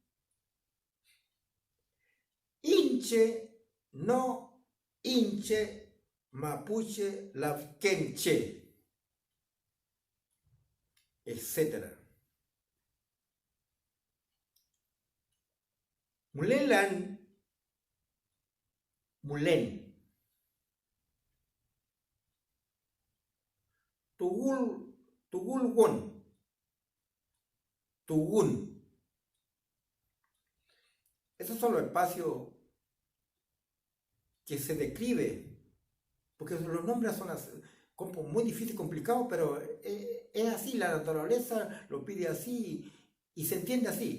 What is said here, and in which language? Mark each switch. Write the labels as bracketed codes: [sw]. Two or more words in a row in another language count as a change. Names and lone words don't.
[es] Inche, no, Inche, Mapuche, Lavkenche, etcétera. [arn] Mulelan, mulen, tugul, tugulgon, tugun. [es] Esos son los espacios que se describe, porque los nombres son como muy difíciles y complicados, pero es así, la naturaleza lo pide así y se entiende así.